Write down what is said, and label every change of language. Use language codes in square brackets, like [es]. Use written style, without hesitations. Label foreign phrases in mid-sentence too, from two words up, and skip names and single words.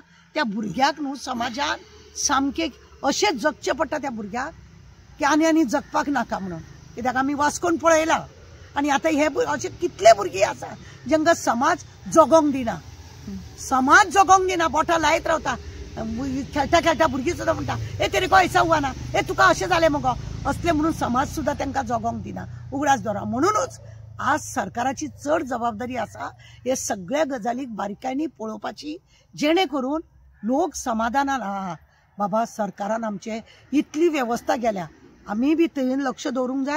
[kok] त्या भुरग्याक न्हू समाजान सामके अशें जगचें पडटा त्या भुरग्याक की आनी जगपाक नाका म्हणून. कित्याक आमी वास्कोन पळयला आनी आतां हे अशे कितले भुरगे आसा जांकां समाज जगोंक दिना. समाज जगोंक दिना, बोटां लायत रावता. खेळटा खेळटा भुरगीं सुद्दां म्हणटा [hi] ए तेरे को ऐसा हुआ ना, [kok] ए तुका अशें जालें मगो असले म्हणून समाज सुद्दां तांकां जगोंक दिना, उगडास दवरा. म्हणूनच आज सरकाराची चड जबाबदारी आसा हे सगळ्या गजालीक बारीकायेनी पळोवपाची, जेणे करून लोक समाधानान आहा बाबा सरकारान आमचे इतली वेवस्था केल्या, आमी बी थंय लक्ष दवरूंक जाय.